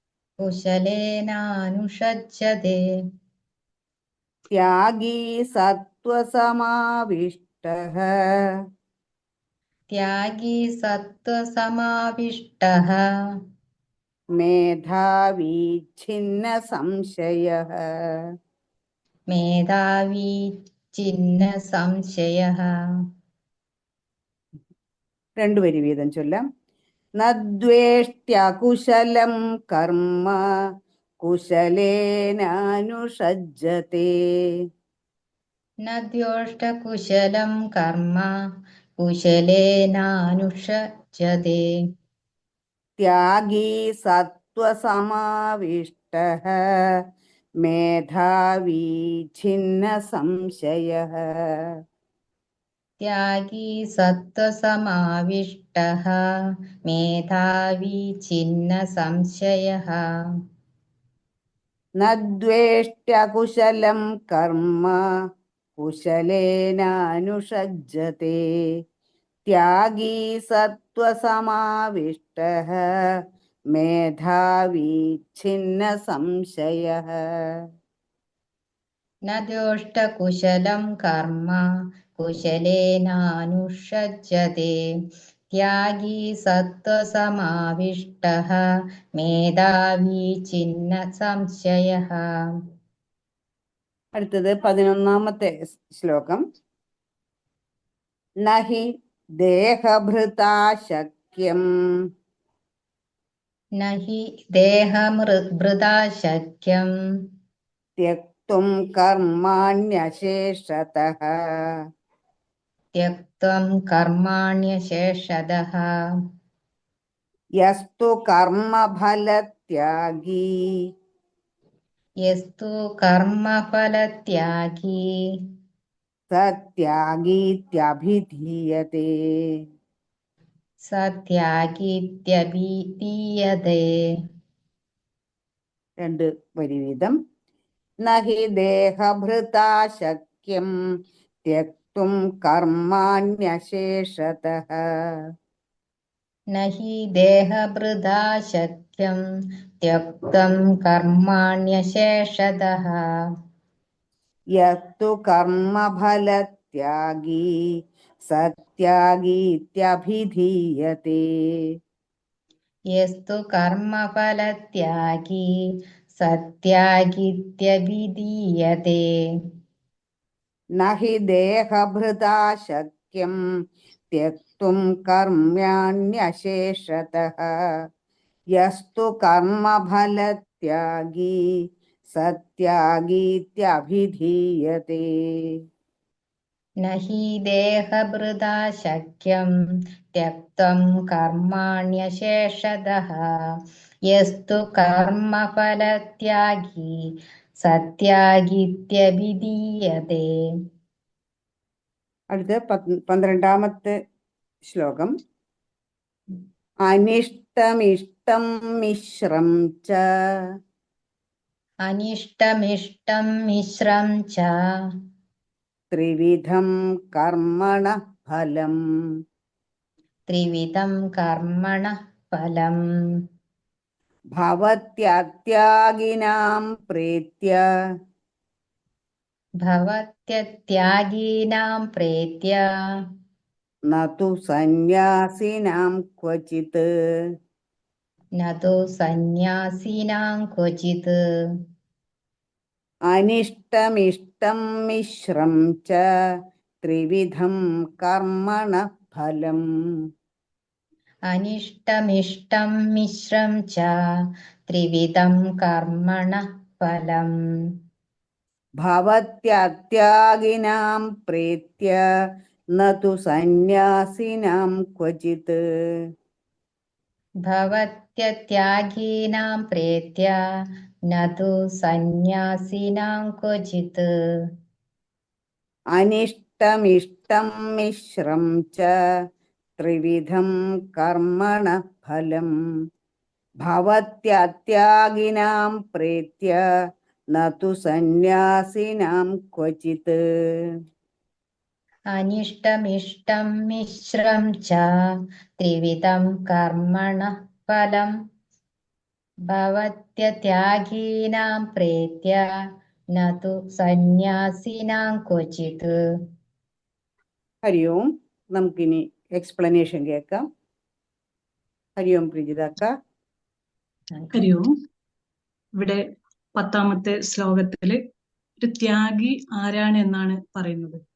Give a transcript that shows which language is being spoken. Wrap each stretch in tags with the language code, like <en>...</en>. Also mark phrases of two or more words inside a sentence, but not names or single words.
<sa>കുശലേനാനുഷജ്ജതേ, ത്യാഗീ സത്വസമാവിഷ്ടഃ त्यागी सत्त्वसमाविष्टः മേധാവി ഛിന്ന സംശയഃ. मेधावी चिन्ह संशयः</sa> <ml>രണ്ടുപേര് വീതം ചൊല്ലാം.</ml> <sa>നദ്വേഷ്ട്യകുശലം കർമ്മ കുശലേനാനുഷജ്ജത്തെ. न द्योष्टकुशलं कर्म कुशलेनानुषज्यते ത്യാഗീ സത്വസമാവിഷ്ടഃ മേധാവി ഛിന്ന സംശയഃ. त्यागी सत्त्वसमाविष्टः मेधावी छिन्न संशयः നദ്വേഷ്ട്യകുശലം കർമ്മ കുശലേനാനുഷജ്ജത്തെ. ത്യാഗീ സത്വസമാവിഷ്ടഃ മേധാവി ഛിന്ന സംശയഃ. न द्योष्टकुशलं कर्म कुशलेनानुषज्यते त्यागी सत्त्वसमाविष्टः मेधावी छिन्न संशयः</sa> <ml>അടുത്തത് 11ാമത്തെ ശ്ലോകം.</ml> <sa>നഹി ദേഹഭൃതാ ശക്യം न हि देहमृदा शक्यं ത്യക്തും കർമാണ്യശേഷതഃ. त्यक्तं कर्माण्यशेषतः യസ്തു കർമ്മഫലത്യാഗീ यस्तु कर्मफलत्यागी സത്യാഗീത്യഭിധീയതേ. स त्यागीत्यभिधीयते</sa> <ml>രണ്ട് വരി വീതം.</ml> <sa>നഹി ദേഹഭൃതാ ശക്യം ത്യക്തും കർമാണ്യശേഷതഃ. न हि देहभृदा शक्यं त्यक्तं कर्माण्यशेषतः യസ്തു കർമ്മഫലത്യാഗീ സത്യാഗീത്യഭിധീയതേ. यस्तु कर्मफलत्यागी सत्यागीत्यभिधीयते നഹി ദേഹഭൃതാ ശക്യം ത്യക്തും കർമ്മ്യാണ്യശേഷതഃ. യസ്തു കർമ്മഫലത്യാഗീ സത്യാഗീത്യഭിധീയതേ. न हि देहभृदा शक्यं त्यक्तं कर्माण्यशेषतः यस्तु कर्मफलत्यागी सत्यागीत्यभिधीयते</sa> <ml>അടുത്ത 12ാമത്തെ ശ്ലോകം.</ml> <sa>അനിഷ്ടമിഷ്ടം മിശ്രം ച अनिष्टमिष्टं मिश्रं च ത്രിവിധം കർമ്മണഃ ഫലം. त्रिविधं कर्मणः फलम् ഭവത്യത്യാഗിനാം പ്രീത്യ भवत्यत्यागीनां प्रेत्य ന തു സന്യാസിനാം ക്വചിത്. न तु सन्न्यासिनां क्वचित् അനിഷ്ടമിഷ്ടം മിശ്രം ച ത്രിവിധം കർമ്മണഃ ഫലം. अनिष्टमिष्टं मिश्रं च त्रिविधं कर्मणः फलम् ഭവത്യത്യാഗിനാം പ്രീത്യ ന തു സന്യാസിനാം ക്വചിത്. भवत्यत्यागीनां प्रेत्य न तु सन्न्यासिनां क्वचित् അനിഷ്ടമിഷ്ടം മിശ്രം ച ത്രിവിധം കർമ്മണഃ ഫലം. ഭവത്യത്യാഗിനാം പ്രീത്യ ന തു സന്യാസിനാം ക്വചിത്. अनिष्टमिष्टं मिश्रं च त्रिविधं कर्मणः फलम् भवत्यत्यागीनां प्रेत्य न तु സന്യാസിനാം ക്വചിത്.</sa> <ml>ഹരി ഓം. നമുക്കിനി എക്സ്പ്ലനേഷൻ കേൾക്കാം. ഹരി ഓം പ്രീജിതാക്ക. ഹരി ഓം. ഇവിടെ 10ാമത്തെ ശ്ലോകത്തില് ഒരു ത്യാഗി ആരാണ് എന്നാണ് പറയുന്നത്.</ml>